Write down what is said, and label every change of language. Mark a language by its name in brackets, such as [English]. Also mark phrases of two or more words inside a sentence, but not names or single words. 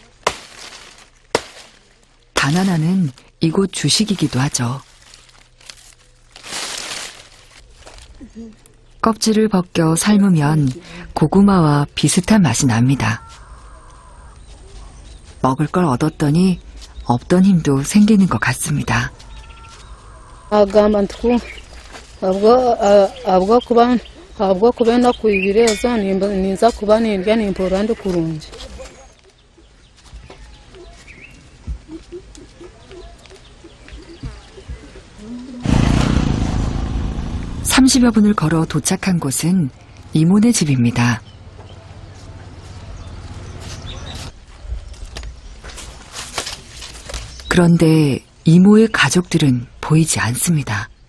[Korean] 바나나는 이곳 주식이기도 하죠. 껍질을 벗겨 삶으면 고구마와 비슷한 맛이 납니다. 먹을 걸 얻었더니 없던 힘도 생기는 것 같습니다. [Nyankole] agamba habwo kuba nakwibirezo ninza kuba nindya nimpora ndi kurungi. [Korean] (30여 분을) 걸어 도착한 곳은 이모네 집입니다. 그런데 이모의 가족들은 보이지 않습니다.